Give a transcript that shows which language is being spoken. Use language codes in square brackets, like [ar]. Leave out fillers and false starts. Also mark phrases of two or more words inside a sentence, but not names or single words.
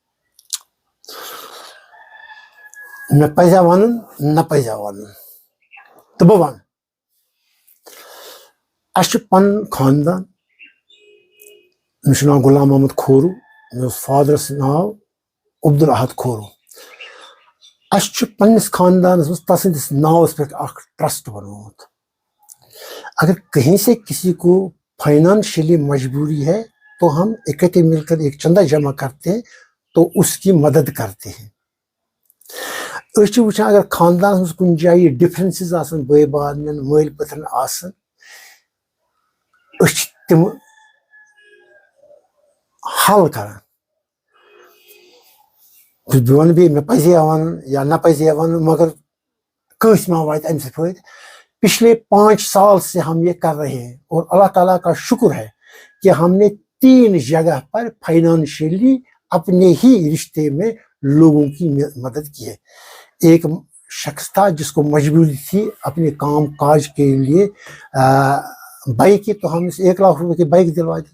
[ks] مےٚ پزیا ونُن نہ پزیا ونُن تہٕ بہٕ ونہٕ. اَسہِ چھُ پنُن خاندان. مےٚ چھُ ناو غلام محمد کھوروٗ. مےٚ اوس فادرس ناو عبدالاحد کھوروٗ. اَسہِ چھُ پننِس خاندانس منٛز تسٕنٛدِس ناوس پٮ۪ٹھ اکھ ٹرسٹ بنومُت. [ur] اگر کہیں سے کسی کو فائنانشلی مجبوری ہے تو ہم اکٹھے مل کر ایک چندہ جمع کرتے ہیں تو اس کی مدد کرتے ہیں. [ks] أسۍ چھِ وٕچھان اگر خاندانس منٛز کُنہِ جایہِ ڈفرنسز آسان بٲے بارنٮ۪ن مٲلۍ پٔتھرن آسان أسۍ چھِ تِم حل کران. بہٕ وَنہٕ بیٚیہِ مےٚ پزیا وَنُن یا نہ پزیا وَنُن مگر کٲنٛسہِ ما واتہِ اَمہِ سۭتۍ فٲیدٕ. [ur] پچھلے 5 سال سے ہم یہ کر رہے ہیں اور اللہ تعالیٰ کا شکر ہے کہ ہم نے 3 جگہ پر فائنانشلی اپنے ہی رشتے میں لوگوں کی مدد کی ہے. ایک شخص تھا جس کو مجبوری تھی اپنے کام کاج کے لیے بائک کی تو ہم اسے 1 لاکھ روپے کی بائک دلوا دی.